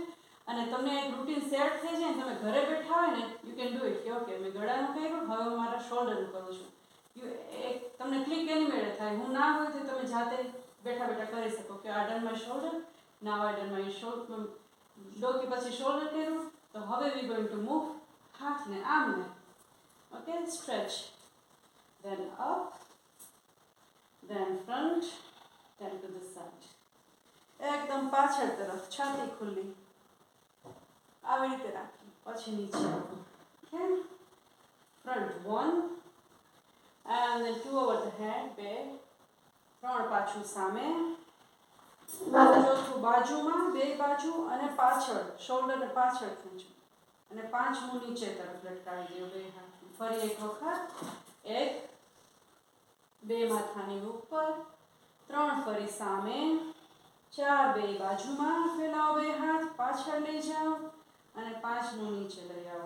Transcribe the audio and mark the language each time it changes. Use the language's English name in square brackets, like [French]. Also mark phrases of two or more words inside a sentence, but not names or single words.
[Gujarati] અને તમને એક રૂટીન સેટ થઈ જાય ને તમે ઘરે બેઠા હોય ને [English] you can do it [Gujarati] કે ઓકે મેં ગળાનું કર્યું, હવે હું મારા શોલ્ડરનું કરું છું. તમને ક્લિક એની મેળે થાય. હું ના હોય તો તમે જાતે બેઠા બેઠા કરી શકો કે આ [English] done my shoulder, now I done my shoulder. [Gujarati] ડોકી પછી શોલ્ડર કર્યું તો હવે [English] we going to move [Gujarati] હાથને આમને. [English] Okay, stretch, then up, then front, then to the side. [Gujarati] એકદમ પાછળ તરફ છાતી ખુલ્લી આવી રીતે રાખી પછી નીચે આવો. [English] Okay, front 1 and then 2 over the head, [Gujarati] 2 3 પાછું સામે, ચોથું બાજુમાં, 2 બાજુ અને પાછળ શોલ્ડરને પાછળ ખેંચો અને 5મું નીચે તરફ લટકાવી દો બે હાથ. ફરી એક વખત 1 2 માથાની ઉપર, 3 ફરી સામે, 4 2 બાજુમાં ફેલાવો બે હાથ, પાછળ લઈ જાઓ અને 5મું નીચે લઈ આવો.